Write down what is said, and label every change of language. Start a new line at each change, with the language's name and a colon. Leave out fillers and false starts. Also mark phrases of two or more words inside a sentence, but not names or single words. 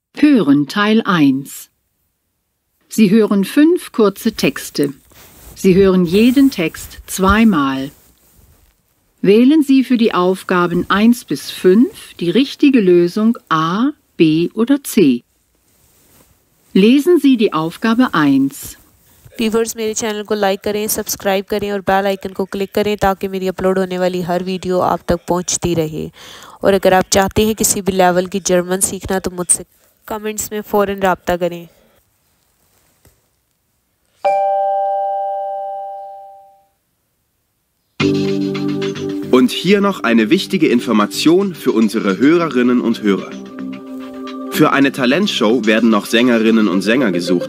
German: Hören Teil 1. Sie hören 5 kurze Texte. Sie hören jeden Text zweimal. Wählen Sie für die Aufgaben 1 bis 5 die richtige Lösung A, B oder C. Lesen Sie die Aufgabe 1.
Urdu: ویورز میرے چینل کو لائک کریں، سبسکرائب کریں اور
English: bell icon
Urdu: کو کلک کریں تاکہ میری اپلوڈ ہونے والی ہر ویڈیو آپ تک پہنچتی رہے. اور اگر آپ چاہتے ہیں کسی بھی لیول کی جرمن سیکھنا تو مجھ سے کمنٹس میں فوراً رابطہ کریں.
German: Und hier noch eine wichtige Information für unsere Hörerinnen und Hörer. Für eine Talentshow werden noch Sängerinnen und Sänger gesucht.